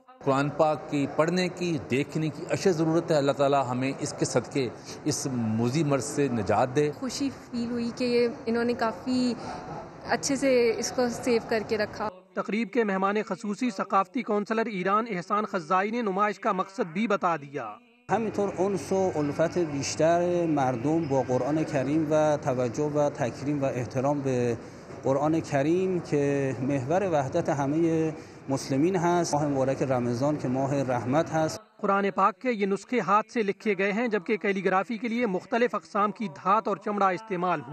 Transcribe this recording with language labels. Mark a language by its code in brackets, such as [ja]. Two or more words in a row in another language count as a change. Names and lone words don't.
[hi] कुरान पाक की पढ़ने की, देखने की अशद ज़रूरत है। अल्लाह ताला हमें इसके सदके इस मुज़ी मर्ज से निजात दे। खुशी फील हुई कि इन्होंने काफ़ी अच्छे से इसको सेव करके रखा। तकरीब के मेहमान खसूसी सकाफती काउंसलर ईरान एहसान खज़ाई ने नुमाइश का मकसद भी बता दिया। [fa] همینطور انس و الفت بیشتر مردم با قرآن کریم و توجه و تکریم و احترام به قرآن کریم که محور وحدت همه مسلمین هست. ماه مبارک رمضان که ماه رحمت هست. [hi] कुरान पाक के ये नुस्खे हाथ से लिखे गए हैं, जबकि कैलीग्राफी के लिए मुख्तलिफ अक़साम की धात और चमड़ा इस्तेमाल हुआ।